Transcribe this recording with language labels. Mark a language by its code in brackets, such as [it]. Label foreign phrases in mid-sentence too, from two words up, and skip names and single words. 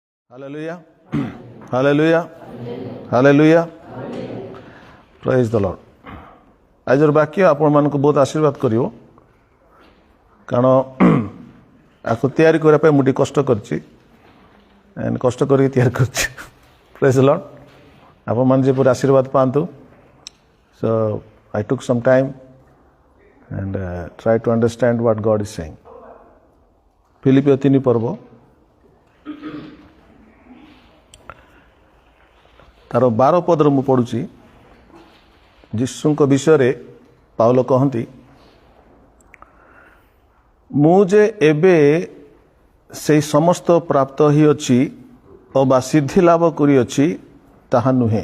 [en] Hallelujah. Hallelujah. Hallelujah. Praise the Lord. [or] ଆଜିର ବାକ୍ୟ ଆପଣମାନଙ୍କୁ ବହୁତ ଆଶୀର୍ବାଦ କରିବ, କାରଣ ଆକୁ ତିଆରି କରିବା ପାଇଁ ମୁଁ ଟିକେ କଷ୍ଟ କରିଛି, କଷ୍ଟ କରିକି ତିଆରି କରିଛି. [en] Praise the Lord. [or] ଆପଣମାନେ ଯେପରି ଆଶୀର୍ବାଦ ପାଆନ୍ତୁ. [en] So I took some time and try to understand what God is saying. [or] ଫିଲିପିଓ 3 ପର୍ବ ତାର 12 ପଦରୁ ମୁଁ ପଢ଼ୁଛି. ଯୀଶୁଙ୍କ ବିଷୟରେ ପାଉଲ କହନ୍ତି, ମୁଁ ଯେ ଏବେ ସେହି ସମସ୍ତ ପ୍ରାପ୍ତ ହୋଇଅଛି ଅବା ସିଦ୍ଧି ଲାଭ କରିଅଛି ତାହା ନୁହେଁ.